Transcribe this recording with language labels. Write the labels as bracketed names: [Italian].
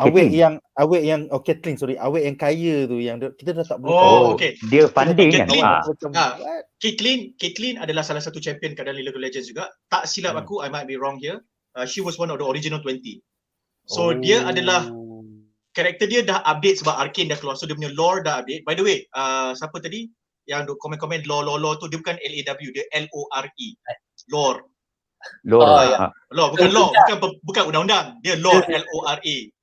[Malay] awek yang Kathleen, sorry, awek yang kaya tu yang kita dah tak boleh [English] okay. [Malay] Dia funding kan. Kathleen adalah salah satu champion kat dalam League of Legends juga. Tak silap aku, [English] I might be wrong here. She was one of the original 20. [Malay] So dia adalah karakter dia dah update sebab ARCANE dah keluar. So dia punya lore dah update. [English] By the way, [Malay] siapa tadi yang komen-komen lore tu, dia bukan LAW, dia LORE. Lore. Lore bukan law, bukan undang-undang. Dia lore, LORE.